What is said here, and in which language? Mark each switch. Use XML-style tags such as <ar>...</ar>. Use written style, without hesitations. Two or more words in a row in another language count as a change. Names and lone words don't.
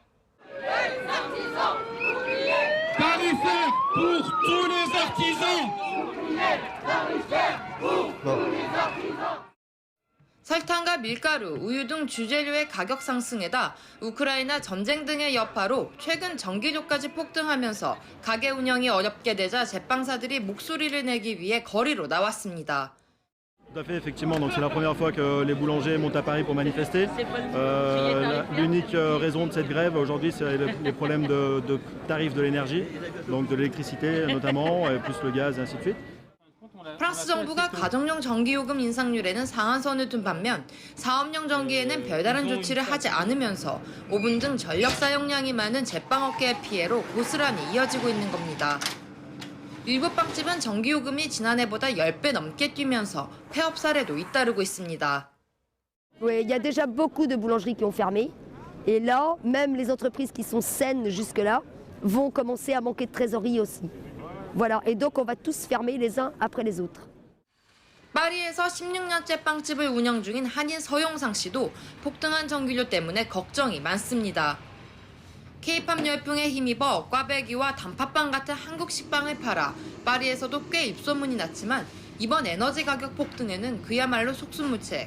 <ko>설탕과 밀가루, 우유 등 주재료의 가격 상승에다 우크라이나 전쟁 등의 여파로 최근 전기료까지 폭등하면서 가게 운영이 어렵게 되자 제빵사들이 목소리를 내기 위해 거리로 나왔습니다.</ko> <fr>Tout à fait, effectivement. Donc c'est la première fois que les boulangers montent à Paris pour manifester. L'unique raison de cette grève aujourd'hui, c'est les problèmes de tarifs de l'énergie, donc de l'électricité notamment, et plus le gaz et ainsi de suite.</fr> <ko>프랑스 정부가 가정용 전기요금 인상률에는 상한선을 둔 반면 사업용 전기에는 별다른 조치를 하지 않으면서 오븐 등 전력 사용량이 많은 제빵업계의 피해로 고스란히 이어지고 있는 겁니다. 일부 빵집은 전기요금이 지난해보다 10배 넘게 뛰면서 폐업 사례도 잇따르고 있습니다.</ko> <fr>Il y a déjà beaucoup de boulangeries qui ont fermé. Et là, même les entreprises qui sont saines jusque-là vont commencer à manquer de trésorerie aussi. Voilà, et donc on va tous fermer les uns après les autres.</fr> <ko>파리에서 16년째 빵집을 운영 중인 한인 서용상 씨도 폭등한 전기료 때문에 걱정이 많습니다. K-팝 열풍에 힘입어 꽈배기와 단팥빵 같은 한국 식빵을 팔아 파리에서도 꽤 입소문이 났지만 이번 에너지 가격 폭등에는 그야말로 속수무책.</ko>